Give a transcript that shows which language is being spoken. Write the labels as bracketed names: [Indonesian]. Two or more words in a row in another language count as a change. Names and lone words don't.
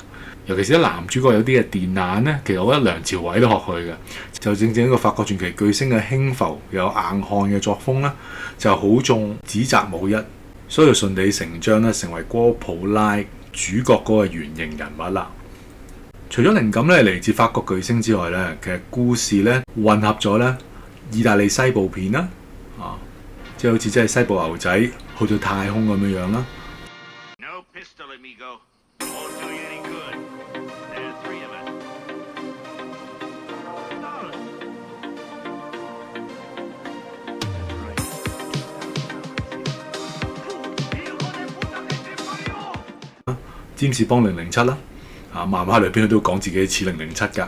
[Cantonese] 尤其是啲男主角有啲嘅電眼咧，其實我覺得梁朝偉都學佢嘅，就正正一個法國傳奇巨星嘅輕浮又有硬漢嘅作風啦，就好中指責冇一，所以就順理成章咧成為哥普拉主角嗰個原型人物啦。除咗靈感咧嚟自法國巨星之外咧，其實故事咧混合咗咧意大利西部片啦，即係好似即係西部牛仔去到太空咁樣樣啦。 [English] No pistol, amigo. Won't do you any good. There's 3 of us. [Cantonese] 占士邦007啦，漫畫裏邊都講自己似007㗎。